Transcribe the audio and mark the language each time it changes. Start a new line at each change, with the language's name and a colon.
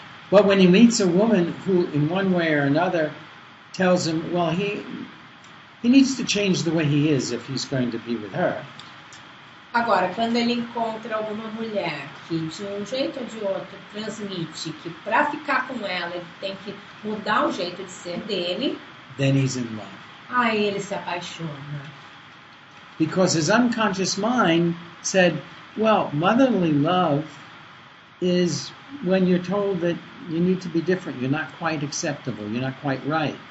English: But when he meets a woman who, in one way or another, tells him, well, he needs to change the way he is if he's going to be with her.
Portuguese: Agora, quando ele encontra alguma mulher que de um jeito ou de outro transmite que para ficar com ela ele tem que mudar o jeito de ser dele,
English: Then he's in love.
Portuguese: aí ele se apaixona.
English: Because his unconscious mind said, well, motherly love is when you're told that you need to be different, you're not quite acceptable, you're not quite right.